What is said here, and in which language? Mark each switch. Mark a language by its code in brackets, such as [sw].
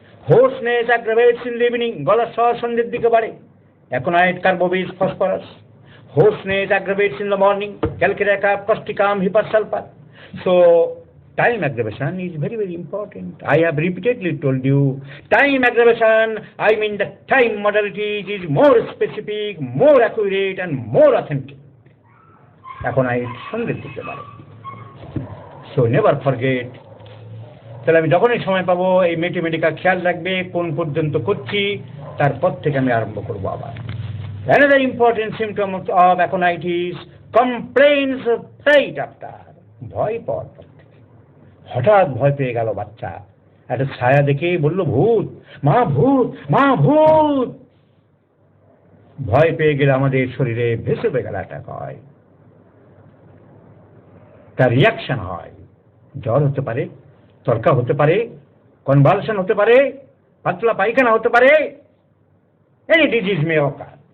[en] hoarseness aggravates in the evening, [bn] গলার স্বর সন্ধ্যের দিকে বাড়ে, [en] Aconite, carbo veg, phosphorus. Hoarseness aggravates in the morning, calcarea, causticum, hypersulfur. So time aggravation is very, very important. I have repeatedly told you, time aggravation, I mean the time modality is more specific, more accurate and more authentic. [bn] Aconite সন্ধ্যের দিকে বাড়ে। [en] So never forget. [bn] তাহলে আমি যখনই সময় পাবো এই mathematical খেয়াল রাখবে, কোন পর্যন্ত করছি, তারপর থেকে আমি আরম্ভ করবো আবার। [en] Another important symptom of aconite is complaints of fright after. [bn] ভয় পাওয়ার পর থেকে, হঠাৎ ভয় পেয়ে গেল বাচ্চা, একটা ছায়া দেখে বলল ভূত, মা ভূত, মা ভূত। ভয় পেয়ে গেলে আমাদের শরীরে ভেসোভেগাল অ্যাটাক হয়, তার রিয়াকশন হয়, জ্বর হতে পারে, তরকা হতে পারে, কনভালশন হতে পারে, পাতলা পায়খানা হতে পারে, [en] any disease may occur.